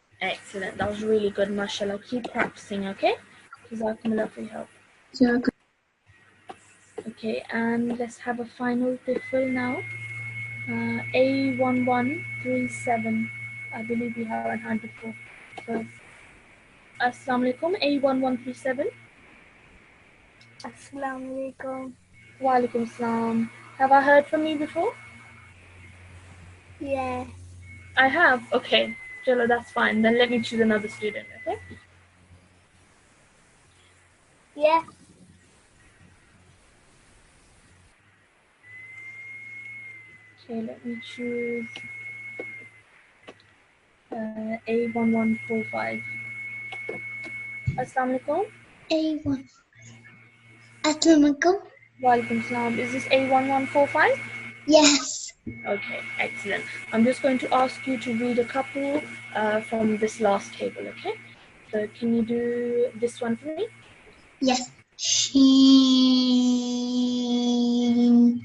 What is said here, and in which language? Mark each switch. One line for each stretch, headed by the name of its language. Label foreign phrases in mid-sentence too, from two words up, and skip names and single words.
English: That was really good, mashallah. Keep practicing, okay? Jazakumullah for your help.
Arabic: Jazakallah.
English: Okay, and let's have a final tiffle now. A1137. I believe we have a hand before. So,
Arabic: السلام عليكم, A1137. السلام عليكم. وعليكم السلام.
English: Have I heard from you before? Yeah. I have. Okay, Chalo, that's fine. Then let me choose another student. Okay. Yeah. Okay, let me choose A1145.
Arabic: السلام عليكم. A1. السلام عليكم. وعليكم السلام.
English: Is this A1145? Yes. Okay, excellent. I'm just going to ask you to read a couple from this last table, okay? So can you do this one for me? Yes. Sheen.